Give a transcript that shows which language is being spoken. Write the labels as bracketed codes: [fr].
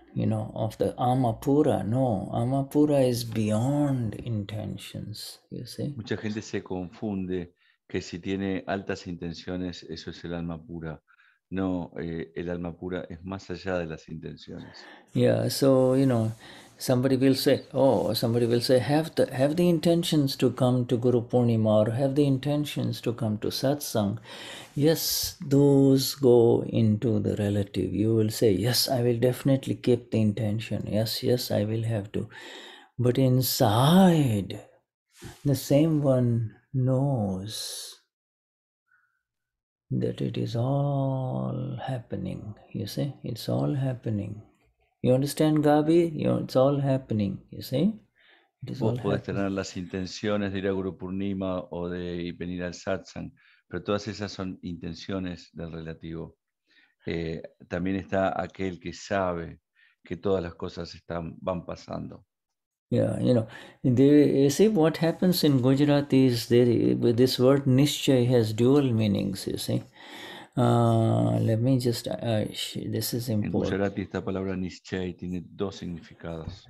[en] of the Amapura. No, Amapura is beyond intentions, you see. [es] Mucha gente se confunde que si tiene altas intenciones, eso es el alma pura. No, el alma pura es más allá de las intenciones. [en] Yeah, so somebody will say, have the intentions to come to Guru Purnima, or have the intentions to come to satsang. Yes, those go into the relative. You will say, yes, I will definitely keep the intention. Yes, I will have to. But inside, the same one knows that it is all happening. You see, it's all happening. You understand, Gabi? It's all happening. You see, it is all [es] Vos podés [en] happening. [es] tener las intenciones de ir a Guru Purnima o de venir al satsang, pero todas esas son intenciones del relativo. También está aquel que sabe que todas las cosas van pasando. [en] Yeah, you see what happens in Gujarati is this word Nishchay has dual meanings, you see. Let me just, this is [es] En [en] important. [es] Gujarati esta palabra Nischay tiene dos significados.